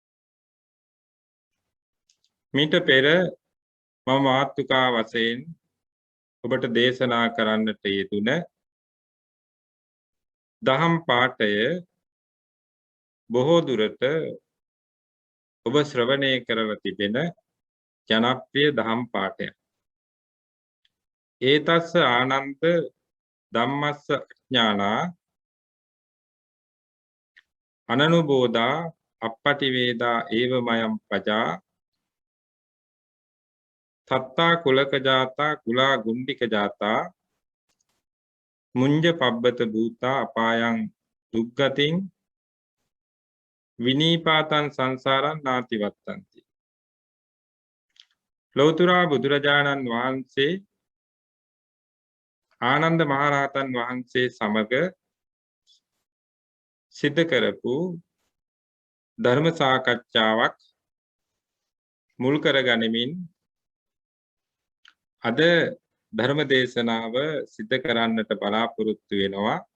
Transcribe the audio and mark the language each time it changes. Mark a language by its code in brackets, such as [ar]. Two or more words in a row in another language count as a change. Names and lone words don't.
[si] මීට පෙර මම මාතෘකා වශයෙන් ඔබට දේශනා කරන්නට යෙදුන දහම් පාඨය බොහෝ දුරට ඔබ ශ්‍රවණය කරලා තිබෙන ජනප්‍රිය දහම් පාඨය. [pi] ඒතස්ස ආනන්ද ධම්මස්ස අඥානා අනනුබෝධා අප්පටිවේදා ඒවමයම් පජා තත්තා කුලක ජාතා කුලා ගුණ්ඩික ජාතා මුංජ පබ්බත භූතා අපායන් දුක්ගතින් විනීපාතං සංසාරං නාති වත්තන්ති. [si] ලෞතුරා බුදුරජාණන් වහන්සේ ආනන්ද මහරහතන් වහන්සේ සමග සිද්ධ කරපු ධර්ම සාකච්ඡාවක් මුල් කරගනිමින් අද ධර්ම දේශනාව සිද්ධ කරන්නට බලාපොරොත්තු වෙනවා.